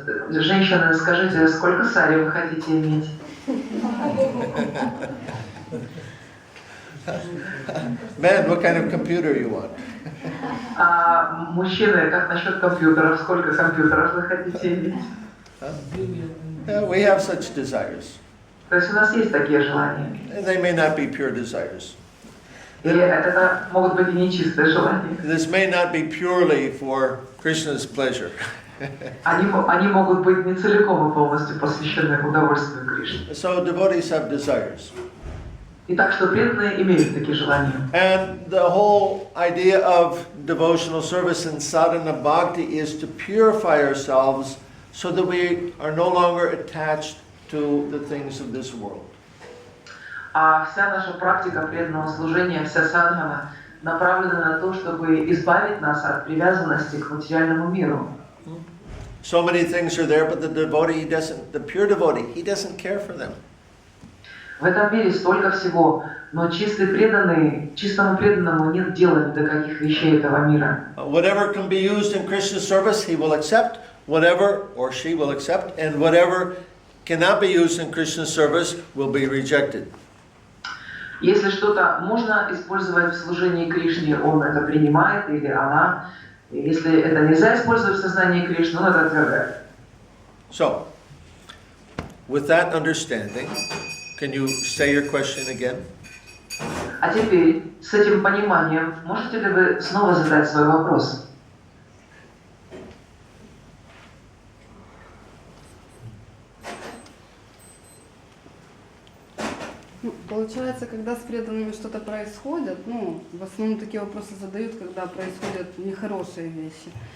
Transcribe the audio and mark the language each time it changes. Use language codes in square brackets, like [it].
[ru] Женщины, скажите, сколько сари вы хотите иметь? [en] Man, what kind of computer you want? [ru] Мужчины, как насчет компьютеров? Сколько компьютеров вы хотите иметь? [en] Yeah, we have such desires. [ru] То есть у нас есть такие желания. [en] And they may not be pure desires. [ru] И это могут быть и нечистые желания. [en] This may not be purely for Krishna's pleasure. [ru] Они могут быть не целиком и полностью посвящены удовольствию Кришны. [en] So devotees have desires. [ru] И так что преданные имеют такие желания. [en] And the whole idea of devotional service in sadhana bhakti is to purify ourselves so that we are no longer attached to the things of this world. [ru] А вся наша практика преданного служения, вся садхана направлена на то, чтобы избавить нас от привязанности к материальному миру. [en] So many things are there, but the devotee doesn't, the pure devotee, he doesn't care for them. [ru] В этом мире столько всего, но чистый преданный, чистому преданному нет дела ни до каких вещей этого мира. [en] Whatever can be used in Krishna's service, he will accept. Whatever, or she will accept, and whatever cannot be used in Krishna's service will be rejected. [ru] Если что-то можно использовать в служении Кришне, он это принимает или она. Если это нельзя использовать в сознании Кришны, он это отвергает. [en] So, with that understanding, can you say your question again? [ru] А теперь, с этим пониманием, можете ли вы снова задать свой вопрос? Получается, когда с преданными что-то происходит, в основном такие вопросы задают, когда происходят нехорошие вещи.